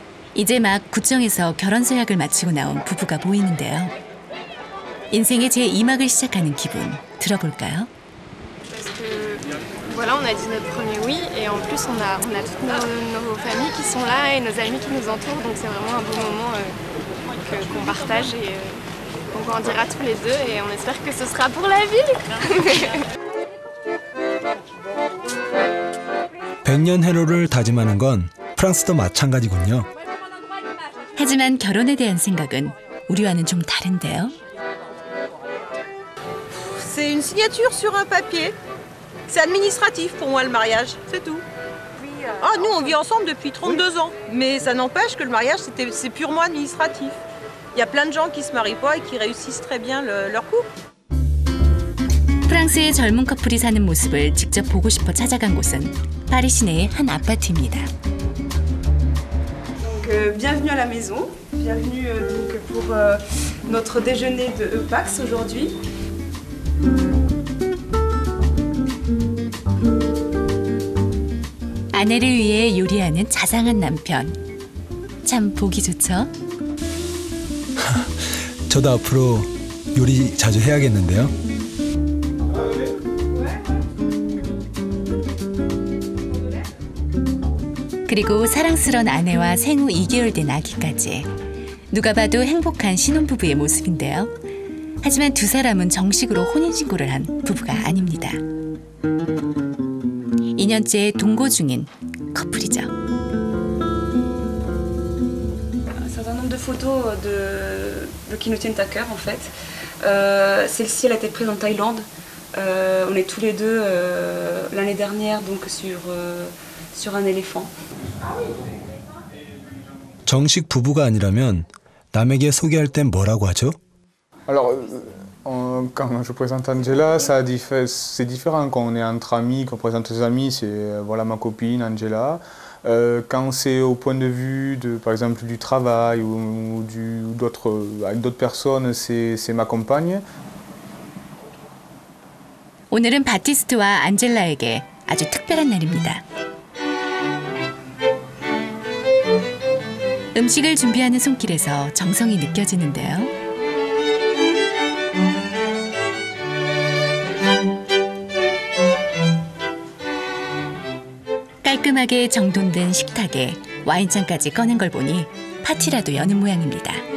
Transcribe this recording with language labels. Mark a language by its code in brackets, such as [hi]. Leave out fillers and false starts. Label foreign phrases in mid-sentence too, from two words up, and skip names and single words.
[ko] 이제 막 구청에서 결혼 서약을 마치고 나온 부부가 보이는데요. 인생의 제2막을 시작하는 기분 들어볼까요? [fr] Voilà, on a dit notre premier oui et en plus on a toutes nos familles qui sont là et nos amis qui nous entourent, donc c'est vraiment un beau moment qu'on partage et qu'on grandira tous les deux et on espère que ce sera pour la vie. [ko] 100년 해로를 다짐하는 건 프랑스도 마찬가지군요. 하지만 결혼에 대한 생각은 우리와는 좀 다른데요. [fr] C'est une signature sur un papier. C'est administratif pour moi le mariage, c'est tout. Ah, nous on vit ensemble depuis 32 ans, mais ça n'empêche que le mariage c'est purement administratif. Il y a plein de gens qui se marient pas et qui réussissent très bien leur couple. [ko] 프랑스의 젊은 커플이 사는 모습을 직접 보고 싶어 찾아간 곳은 파리 시내의 한 아파트입니다. [fr] Donc, bienvenue à la maison, bienvenue donc, pour notre déjeuner de Pax aujourd'hui. [ko] 아내를 위해 요리하는 자상한 남편. 참 보기 좋죠? 저도 앞으로 요리 자주 해야겠는데요. 그리고 사랑스런 아내와 생후 2개월 된 아기까지. 누가 봐도 행복한 신혼부부의 모습인데요. 하지만 두 사람은 정식으로 혼인신고를 한 부부가 아닙니다. 2년째 동거 중인 커플이죠. [fr] certain nombre de photos qui nous tiennent à cœur en fait. Celle-ci elle a été prise en Thaïlande. On est tous les deux l'année dernière donc sur un éléphant. [ko] 정식 부부가 아니라면 남에게 소개할 땐 뭐라고 하죠? [fr] Alors, quand je présente Angela, c'est différent quand on est entre amis, qu'on présente ses amis, c'est voilà ma copine Angela. Quand c'est au point de vue de, par exemple, du travail ou avec d'autres personnes, c'est ma compagne. [ko] 오늘은 바티스트와 안젤라에게 아주 특별한 날입니다. 음식을 준비하는 손길에서 정성이 느껴지는데요. 깔끔하게 정돈된 식탁에 와인잔까지 꺼낸 걸 보니 파티라도 여는 모양입니다.